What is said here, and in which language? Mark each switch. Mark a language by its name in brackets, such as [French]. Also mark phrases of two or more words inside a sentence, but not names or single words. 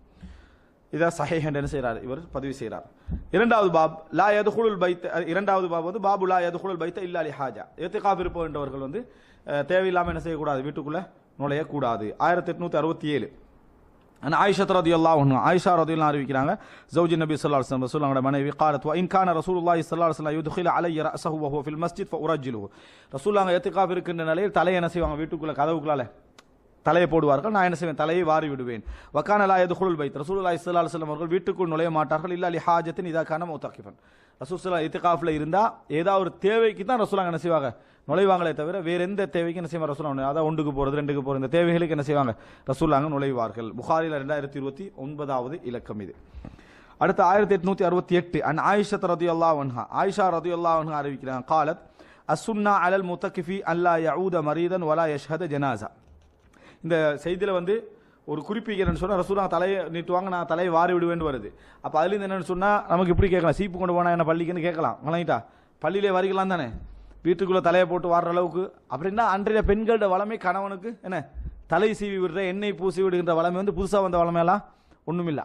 [Tamil] இதை சஹீஹ் என்று என்ன செய்கிறார்? இவர் பதிவு செய்கிறார். இரண்டாவது [Arabic] باب لا يدخل البيت. [Tamil] இரண்டாவது பாப் வந்து [Arabic] باب لا يدخل البيت إلا لحاجة. [Tamil] இஅ்திகாஃப் இருப்பவர்கள் வந்து தேவையில்லாமல் என்ன செய்யக்கூடாது? வீட்டுக்குள்ள நுழையக்கூடாது. 1867 [Arabic] عن عائشة رضي الله عنها, [Tamil] ஆயிஷா ரலியல்லாஹு அறிவிக்கிறாங்க, [Arabic] زوج النبي صلى الله عليه وسلم, [Tamil] ரசூலுல்லாஹ்வுடைய மனைவி, [Arabic] قالت وان كان رسول الله صلى الله عليه وسلم يدخل علي راسه وهو في المسجد فارجله. [Tamil] ரசூலுல்லாஹ் இஅ்திகாஃப் இருக்கின்ற நிலையில் தலையை என்ன செய்வாங்க? வீட்டுக்குள்ள கதவுக்குள்ளால தலையை போடுவார்கள். நான் என்ன செய்வேன்? தலையை வாரி விடுவேன். [Arabic] وكان لا يدخل البيت, رسول الله صلى الله عليه وسلم [Tamil] அவர்கள் வீட்டுக்குள் நுழைய மாட்டார்கள். [Arabic] إلا لحاجة إذا كان معتكفا, [Tamil] ரசூல் ஸல்லல்லாஹு இஅ்திகாஃப்ல இருந்தா ஏதாவது ஒரு தேவைக்கு தான் ரசூலுல்லாஹ் என்ன செய்வாங்க? நுழைவாங்களே தவிர வேற எந்த தேவைக்கு என்ன செய்வாங்க? ரசூலுல்லாஹ் அதாவது 1க்கு போறது 2க்கு போறது இந்த தேவைகளுக்கு என்ன செய்வாங்க? ரசூலுல்லாஹ் நுழைவார்கள். புகாரில 2029வது இலக்கம் இது. அடுத்து 1868 [Arabic] عن عائشة رضي الله عنها, عائشة رضي الله عنها [Tamil] அறிவிக்கிறாங்க, [Arabic] قالت السنة على المعتكف ألا يعود مريضا ولا يشهد جنازة. [Tamil] இந்த செய்தியில் வந்து ஒரு குறிப்பிக்கிறேன்னு சொன்னால் ரசூலுல்லாஹ் தலையை நீட்டுவாங்க, நான் தலையை வாரி விடுவேன்னு வருது. அப்போ அதுலேருந்து என்னென்னு சொன்னால் நமக்கு இப்படி கேட்கலாம், சீப்பு கொண்டு போனால் என்ன பள்ளிக்குன்னு கேட்கலாம். வணங்கிட்டா பள்ளியிலே வரிக்கலாம் தானே, வீட்டுக்குள்ளே தலையை போட்டு வாடுற அளவுக்கு. அப்படின்னா அன்றைய பெண்களோட வளமை கணவனுக்கு என்ன தலை சீவி விடுற எண்ணெய் பூசி விடுகின்ற வளமை வந்து புதுசாக வந்த வளமையெல்லாம் ஒன்றும் இல்லை.